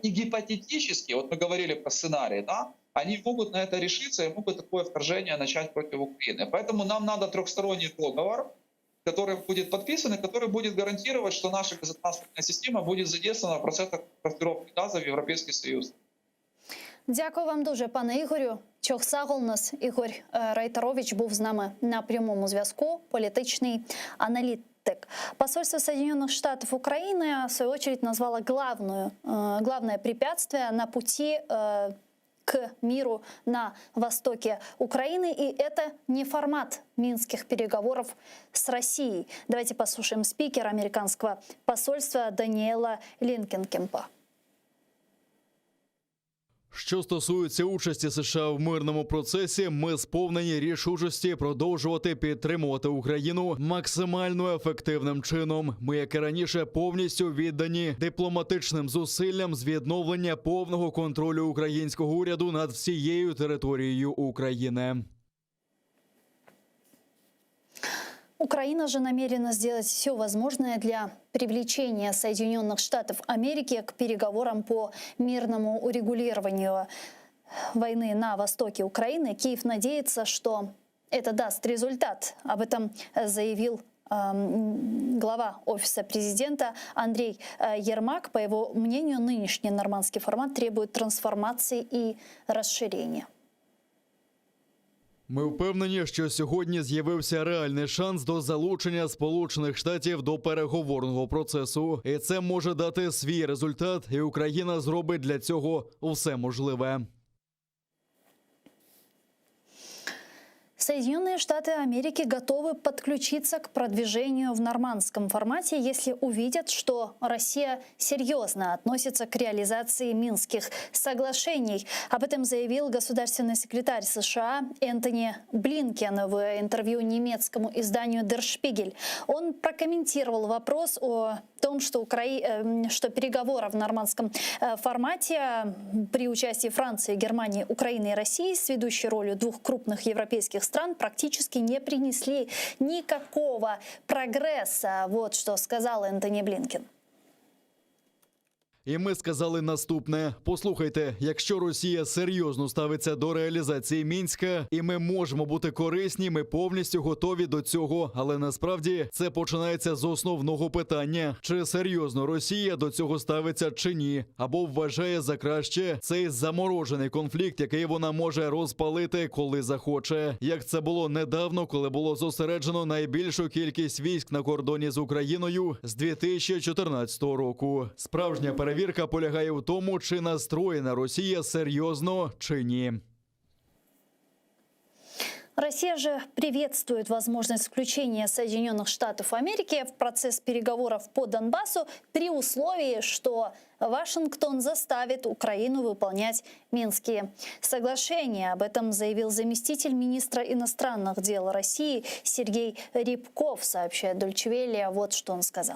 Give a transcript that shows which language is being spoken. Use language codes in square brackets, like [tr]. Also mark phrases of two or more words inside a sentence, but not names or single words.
[ru] И гипотетически, мы говорили про сценарий, да, они могут на это решиться и могут такое вторжение начать против Украины. Поэтому нам надо трехсторонний договор, который будет подписан и который будет гарантировать, что наша газотранспортная система будет задействована в процесах транспортировки газа в Європейський Союз. [uk] Дякую вам дуже, пане Ігорю. Чохсагол нас Ігор Райтарович був з нами на прямому зв'язку, політичний аналитик. [ru] Посольство Соединенных Штатов Украины, в свою очередь, назвало главное препятствие на пути к миру на востоке Украины. И это не формат минских переговоров с Россией. Давайте послушаем спикера американского посольства Даніела Лінкенкемпа. [uk] Що стосується участі США в мирному процесі, ми сповнені рішучості продовжувати підтримувати Україну максимально ефективним чином. Ми, як і раніше, повністю віддані дипломатичним зусиллям з відновлення повного контролю українського уряду над всією територією України. [ru] Украина же намерена сделать все возможное для привлечения Соединенных Штатов Америки к переговорам по мирному урегулированию войны на востоке Украины. Киев надеется, что это даст результат. Об этом заявил глава Офиса президента Андрей Ермак. По его мнению, нынешний нормандский формат требует трансформации и расширения. [uk] Ми впевнені, що сьогодні з'явився реальний шанс до залучення Сполучених Штатів до переговорного процесу. І це може дати свій результат, і Україна зробить для цього все можливе. [ru] Соединенные Штаты Америки готовы подключиться к продвижению в нормандском формате, если увидят, что Россия серьезно относится к реализации Минских соглашений. Об этом заявил государственный секретарь США Энтони Блинкен в интервью немецкому изданию Der Spiegel. Он прокомментировал вопрос о том, что переговоры в нормандском формате при участии Франции, Германии, Украины и России с ведущей ролью двух крупных европейских стран практически не принесли никакого прогресса. Вот что сказал Энтони Блинкен. [uk] І ми сказали наступне. Послухайте, якщо Росія серйозно ставиться до реалізації Мінська, і ми можемо бути корисні, ми повністю готові до цього. Але насправді це починається з основного питання. Чи серйозно Росія до цього ставиться чи ні? Або вважає за краще цей заморожений конфлікт, який вона може розпалити, коли захоче. Як це було недавно, коли було зосереджено найбільшу кількість військ на кордоні з Україною з 2014 року. Справжня перевірка полягає в тому, чи настроєна Росія серйозно, чи ні. [ru] Россия же приветствует возможность включения Соединенных Штатов Америки в процесс переговоров по Донбассу при условии, что Вашингтон заставит Украину выполнять Минские соглашения. Об этом заявил заместитель министра иностранных дел России Сергей Рябков, сообщает Deutsche Welle. Вот что он сказал.